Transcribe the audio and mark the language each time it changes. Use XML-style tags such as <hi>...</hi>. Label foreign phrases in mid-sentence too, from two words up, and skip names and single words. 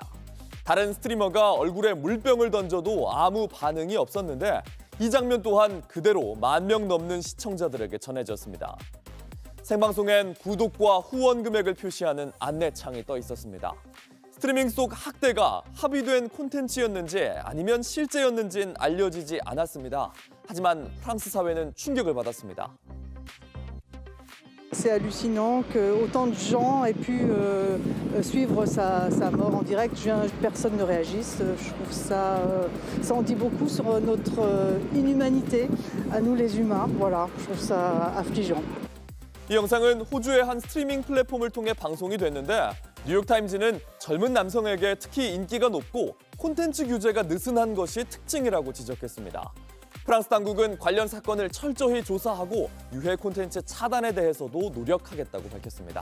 <ko>다른 스트리머가 얼굴에 물병을 던져도 아무 반응이 없었는데 이 장면 또한 그대로 10,000명 넘는 시청자들에게 전해졌습니다. 생방송엔 구독과 후원 금액을 표시하는 안내창이 떠 있었습니다. 스트리밍 속 학대가 합의된 콘텐츠였는지 아니면 실제였는지는 알려지지 않았습니다. 하지만 프랑스 사회는 충격을 받았습니다.</ko> <fr>C'est hallucinant que autant de gens aient pu suivre sa mort en direct. Personne ne réagisse. Je trouve ça en dit beaucoup sur notre inhumanité à nous les humains. Voilà, je trouve ça affligeant.</fr> <ko>이 영상은 호주의 한 스트리밍 플랫폼을 통해 방송이 됐는데 뉴욕타임즈는 젊은 남성에게 특히 인기가 높고 콘텐츠 규제가 느슨한 것이 특징이라고 지적했습니다. 프랑스 당국은 관련 사건을 철저히 조사하고 유해 콘텐츠 차단에 대해서도 노력하겠다고 밝혔습니다.</ko>